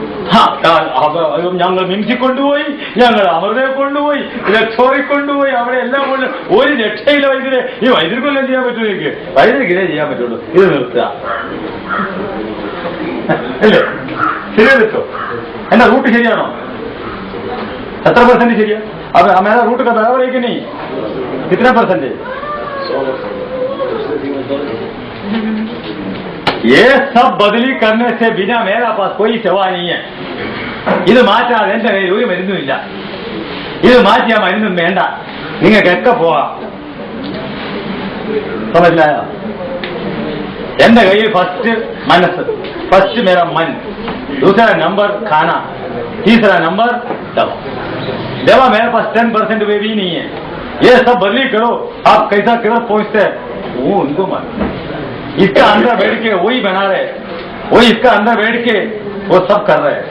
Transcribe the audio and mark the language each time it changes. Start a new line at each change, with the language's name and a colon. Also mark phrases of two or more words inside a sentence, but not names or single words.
Malayalam: ഞങ്ങൾ മിംസിൽ കൊണ്ടുപോയി ഞങ്ങൾ അമൃതയെ കൊണ്ടുപോയി ലക്ഷോറിൽ കൊണ്ടുപോയി അവിടെ എല്ലാം കൊണ്ട് ഒരു രക്ഷയില്ല വൈദ്യുതി ഈ വൈദ്യുതിക്കൊല്ലം ചെയ്യാൻ പറ്റുമോ എനിക്ക് വൈദ്യുതിക്ക് ഇതേ ചെയ്യാൻ പറ്റുള്ളൂ ഇത് നിർത്തുക അല്ലേ ശരിയാ നിർത്തോ എന്നാ റൂട്ട് ശരിയാണോ എത്ര % ശരിയാ
Hindi: अब हमारा रूट का बराबर है कि नहीं कितना %? ये सब बदली करने से बिना मेरा पास कोई सेवा नहीं है.
Malayalam: ഇത് മാറ്റാതെ എന്റെ കയ്യിൽ ഒരു മരുന്നുമില്ല. ഇത് മാറ്റിയാ മരുന്നും വേണ്ട, നിങ്ങൾക്കൊക്കെ പോവാം. മനസ്സിലായോ? എന്റെ കയ്യിൽ ഫസ്റ്റ് മനസ്സ്,
Hindi: फर्स्ट मेरा मन, दूसरा नंबर खाना, तीसरा नंबर दवा. दवा मेरे पास 10% वे भी नहीं है. ये सब बदली करो. आप कैसा किधर पहुंचते हैं वो उनको मालूम. इसका अंदर बैठ के वही बना रहे, वही इसका अंदर बैठ के वो सब कर रहे हैं.